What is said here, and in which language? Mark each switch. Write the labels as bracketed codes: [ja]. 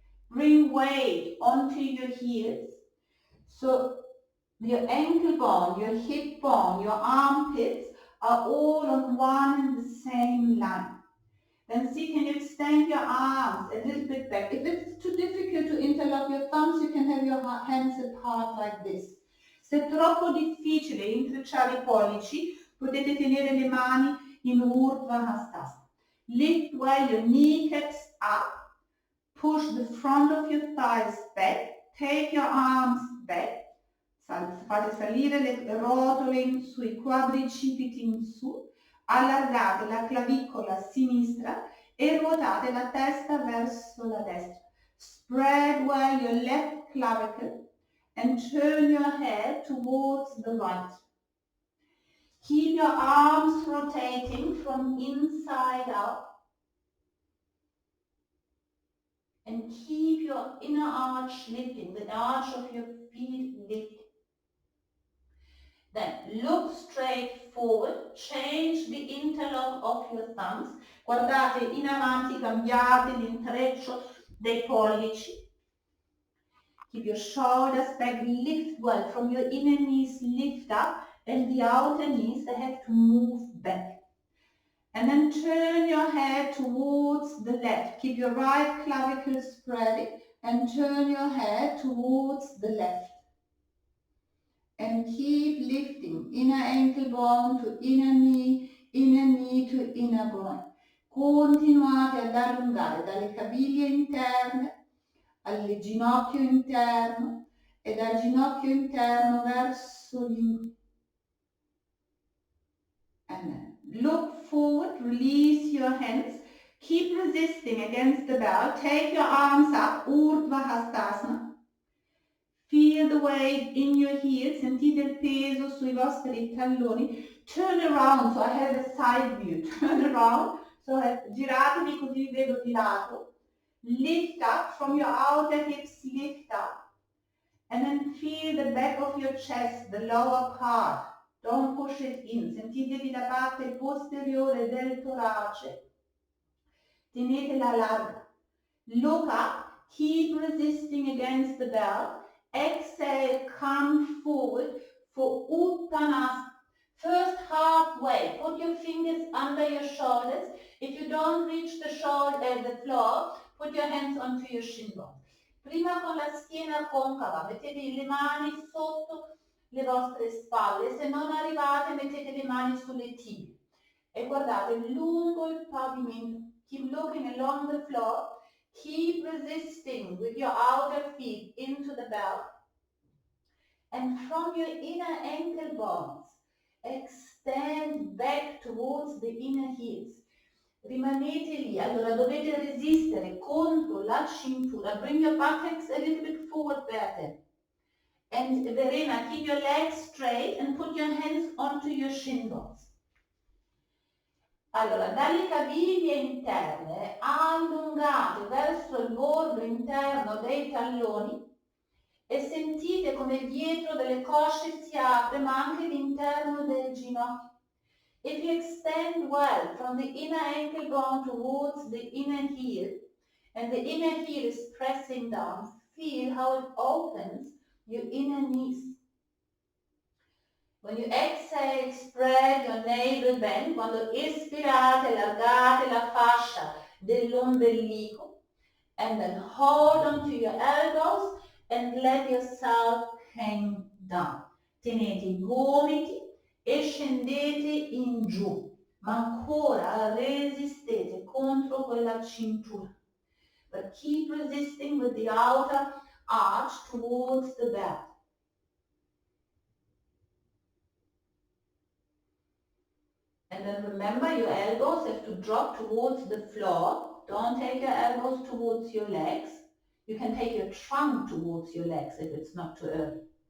[en] Bring weight onto your heels. So your ankle bone, your hip bone, your armpits are all on one and the same line. Then see, can you extend your arms a little bit back? If it's too difficult to interlock your thumbs, you can have your hands apart like this. [it] Se è troppo difficile intrecciare I pollici, potete tenere le mani in Urdhva Hastasana. [en] Lift well your kneecaps up. Push the front of your thighs back. Take your arms back. [it] Fate salire le rotole in su, I quadricipiti in su. Allargate la clavicola sinistra e ruotate la testa verso la destra. [en] Spread well your left clavicle and turn your head towards the right. Keep your arms rotating from inside out. And keep your inner arch lifting, the arch of your feet lifting. Then look straight forward, change the interlock of your thumbs. [it] Guardate in avanti, cambiate l'intreccio dei pollici. [en] Keep your shoulders back, lift well. From your inner knees, lift up, and the outer knees, they have to move back. And then turn your head towards the left. Keep your right clavicle spreading and turn your head towards the left. And keep lifting inner ankle bone to inner knee to inner groin. [it] Continuate ad allungare dalle caviglie interne al ginocchio interno e dal ginocchio interno verso gli. [en] And then look forward, release your hands, keep resisting against the bell, take your arms up, Urdhva Hastasana. Feel the weight in your heels, [it] sentite il peso sui vostri talloni. [en] Turn around, so I have a side view. Turn around, [it] so giratevi così vi vedo di lato. [en] Lift up from your outer hips, lift up. And then feel the back of your chest, the lower part. Don't push it in. [it] Sentitevi la parte posteriore del torace. Tenetela larga. [en] Look up. Keep resisting against the belt. Exhale, come forward for Uttanasana. First halfway, put your fingers under your shoulders. If you don't reach the floor, put your hands onto your shin bones. [it] Prima con la schiena concava, mettete le mani sotto le vostre spalle. Se non arrivate, mettete le mani sulle tibie. E guardate lungo il pavimento. [en] Keep looking along the floor. Keep resisting with your outer feet into the belt. And from your inner ankle bones, extend back towards the inner heels. [it] Rimanete lì, allora dovete resistere contro la cintura. [en] Bring your buttocks a little bit forward, Berthe. And Verena, keep your legs straight and put your hands onto your shin bones. [it] Allora, dalle caviglie interne allungate verso il bordo interno dei talloni e sentite come dietro delle cosce si apre, ma anche l'interno del ginocchio. [en] If you extend well from the inner ankle bone towards the inner heel, and the inner heel is pressing down, feel how it opens your inner knees. When you exhale, spread your navel bend. [it] Quando ispirate, allargate la fascia dell'ombelico. [en] And then hold onto your elbows and let yourself hang down. [it] Tenete i gomiti e scendete in giù, ma ancora resistete contro quella cintura. [en] But keep resisting with the outer arch towards the back. And then remember, your elbows have to drop towards the floor. Don't take your elbows towards your legs. You can take your trunk towards your legs if it's not too early.